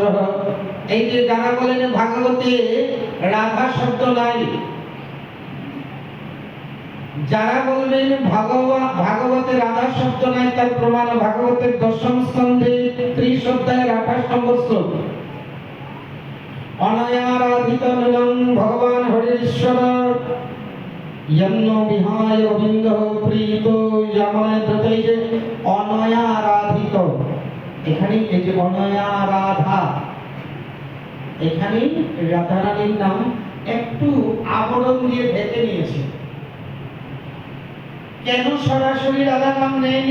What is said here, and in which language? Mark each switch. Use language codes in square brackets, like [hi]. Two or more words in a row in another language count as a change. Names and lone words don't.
[bn] এই যে যারা বলেন ভাগবতে রাধা শব্দ নাই, যারা বলবেন ভাগবতে রাধা শব্দ নাই, তার প্রমাণ ভাগবতের দশম স্কন্ধে 30 অধ্যায়ের 28 নম্বর শ্লোক। [sa] অনায়ারাধিত নন্দন ভগবান হরি ঈশ্বর, यन्नो विहाय गोविंद प्रीतो यमय दतै। [bn] যে অনয়ারাধিত, এখানে এই যে অনয়ারাধা, এখানে রাধারানীর নাম একটু আবরণ দিয়ে ঢেকে নিয়েছে। কেন সরাসরি রাধা নাম নেয়নি?